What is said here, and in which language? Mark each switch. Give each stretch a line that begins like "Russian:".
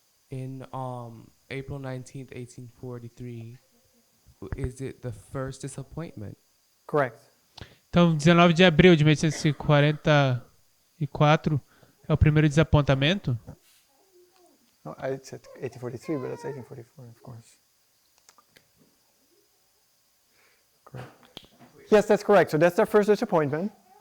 English: In April 19th, 1843, is it the first disappointment? Correct.
Portuguese: Então, 19 de abril de 1844 é o primeiro desapontamento?
English: No, I said 1843, but that's 1844, of course. Correct. Yes, that's correct. So that's their first disappointment.